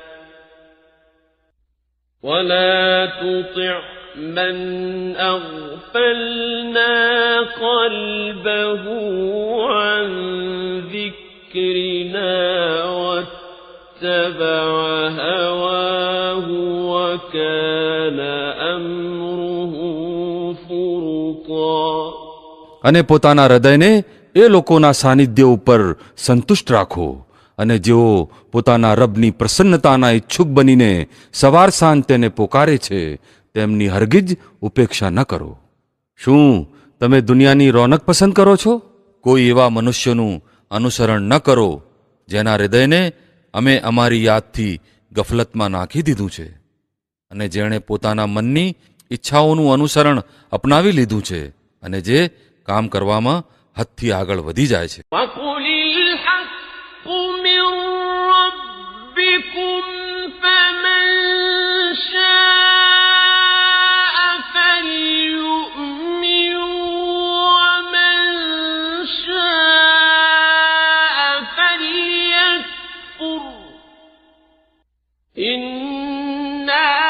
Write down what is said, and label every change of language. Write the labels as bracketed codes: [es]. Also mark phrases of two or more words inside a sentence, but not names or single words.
[ar] ولا تطع من أغفلنا قلبه عن ذكرنا واتبع هواه وكان أمره فرطا. [gu] અને પોતાના હૃદયને એ લોકોના સાનિધ્ય ઉપર સંતુષ્ટ રાખો અને જેઓ પોતાના રબની પ્રસન્નતાના ઈચ્છુક બનીને સવાર સાંજ તેને પોકારે છે તેમની હરગીજ ઉપેક્ષા ન કરો. શું તમે દુનિયાની રોનક પસંદ કરો છો? કોઈ એવા મનુષ્યનું અનુસરણ ન કરો જેના હૃદયને અમે અમારી યાદથી ગફલતમાં નાખી દીધું છે અને જેણે પોતાના મનની ઈચ્છાઓનું અનુસરણ અપનાવી લીધું છે અને જે કામ કરવામાં હદથી આગળ વધી જાય છે. [ar] وقل الحق من ربكم فمن شاء فليؤمن ومن شاء فليكفر إنا